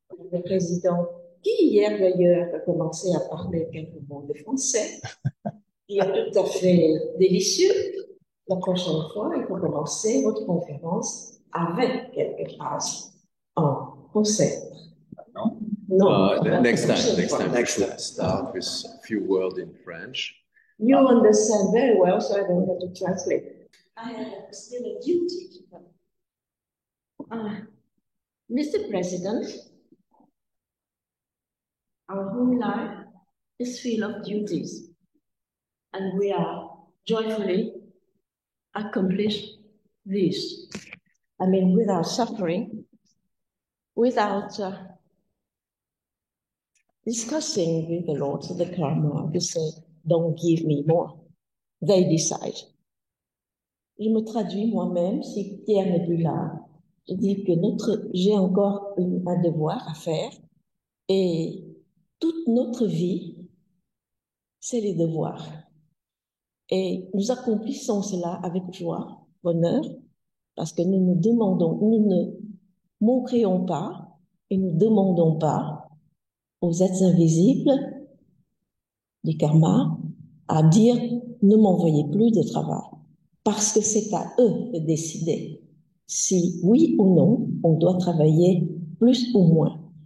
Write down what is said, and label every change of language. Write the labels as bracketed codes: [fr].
[fr] Le président, qui hier d'ailleurs a commencé à parler quelques mots de français, qui est tout à fait délicieux. La prochaine fois, il faut commencer votre conférence avec quelques phrases en français. [en] No. Next time, start with a few words in French. You understand very well, so I don't have to translate. I have still a duty to come. Mr. President, our whole life is full of duties, and we are joyfully accomplish this. I mean, without suffering, without discussing with the Lord of the Karma, to say, don't give me more. They decide. [fr] Je me traduis moi-même, si Pierre n'est plus là, je dis que j'ai encore un devoir à faire, et toute notre vie, c'est les devoirs. Et nous accomplissons cela avec joie, bonheur, parce que nous ne montrions pas et nous ne demandons pas aux êtres invisibles du karma à dire ne m'envoyez plus de travail, parce que c'est à eux de décider si oui ou non on doit travailler plus ou moins.